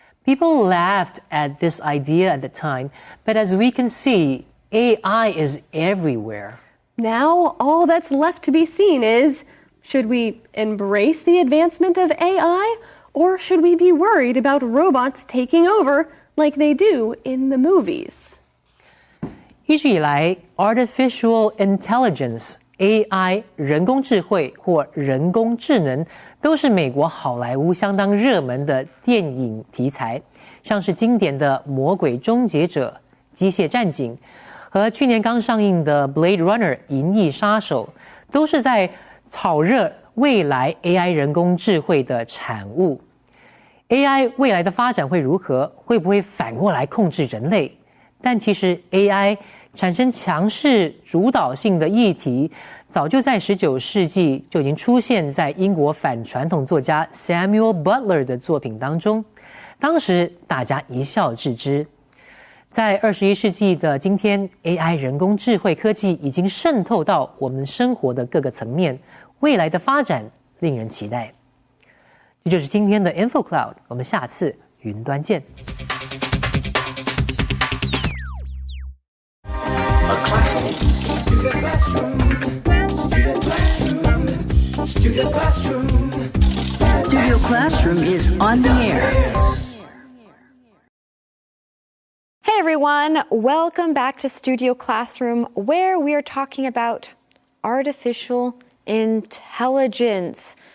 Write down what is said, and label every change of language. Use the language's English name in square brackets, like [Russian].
[English] People laughed at this idea at the time, but as we can see, AI is everywhere. Now, all that's left to be seen is, should we embrace the advancement of AI, or should we be worried about robots taking over like they do in the movies? [Chinese] 一直以来 ，artificial intelligence（AI） 人工智慧或人工智能都是美国好莱坞相当热门的电影题材，像是经典的《魔鬼终结者》、《机械战警》和去年刚上映的《Blade Runner》银翼杀手，都是在炒热未来 AI 人工智慧的产物。 AI 未来的发展会如何？会不会反过来控制人类？但其实 AI 产生强势主导性的议题，早就在19世纪就已经出现在英国反传统作家 Samuel Butler 的作品当中，当时大家一笑置之。在21世纪的今天 ，AI 人工智慧科技已经渗透到我们生活的各个层面，未来的发展令人期待。这就是今天的 Info Cloud， 我们下次云端见。 [English] Student classroom, student classroom, student classroom. Studio Classroom is on the air. Hey everyone, welcome back to Studio Classroom, where we are talking about artificial intelligence.